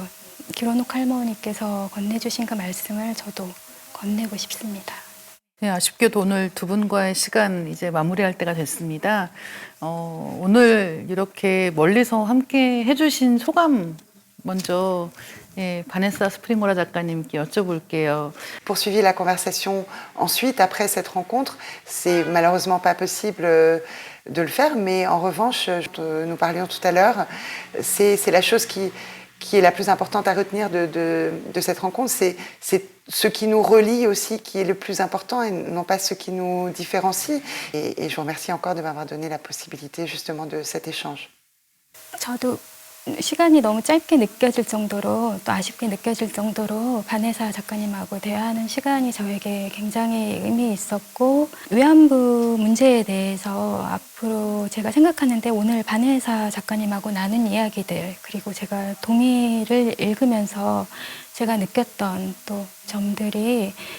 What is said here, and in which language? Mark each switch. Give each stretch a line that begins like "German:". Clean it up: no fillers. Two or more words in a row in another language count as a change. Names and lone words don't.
Korean: 기론옥 할머니께서 건네주신 그 말씀을 저도 건네고 싶습니다. 네, 아쉽게도 오늘 두 분과의 시간 이제 마무리할 때가 됐습니다. 오늘 이렇게 멀리서 함께 해주신 소감 먼저 바네사 스프링오라 작가님께 여쭤볼게요.
French: Poursuivi la conversation ensuite, après cette rencontre, c'est malheureusement pas possible de le faire, mais en revanche, nous parlions tout à l'heure, c'est la chose qui est la plus importante à retenir de cette rencontre, c'est ce qui nous relie aussi qui est le plus important et non pas ce qui nous différencie. Et je vous remercie encore de m'avoir donné la possibilité justement de cet échange.
Korean: 저도 시간이 너무 짧게 느껴질 정도로, 또 아쉽게 느껴질 정도로 바네사 작가님하고 대화하는 시간이 저에게 굉장히 의미 있었고, 위안부 문제에 대해서 앞으로 제가 생각하는데 오늘 바네사 작가님하고 나눈 이야기들, 그리고 제가 동의를 읽으면서 제가 느꼈던 또 점들이